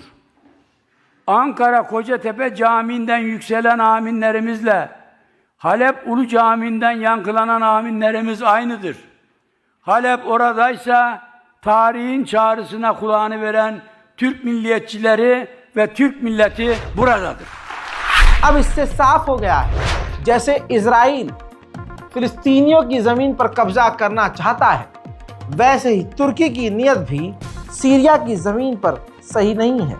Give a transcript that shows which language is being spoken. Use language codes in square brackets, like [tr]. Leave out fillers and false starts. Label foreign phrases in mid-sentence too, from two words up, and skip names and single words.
[tr] Ankara Kocatepe Camii'nden yükselen aminlerimizle Halep Ulu Camii'nden yankılanan aminlerimiz aynıdır. Halep oradaysa tarihin çağrısına kulağını veren Türk milliyetçileri ve Türk milleti buradadır. [hi] अब इससे साफ हो गया है, जैसे इजराइल फिलिस्तीनियों की जमीन पर कब्जा करना चाहता है, वैसे ही तुर्की की नीयत भी सीरिया की जमीन पर सही नहीं है।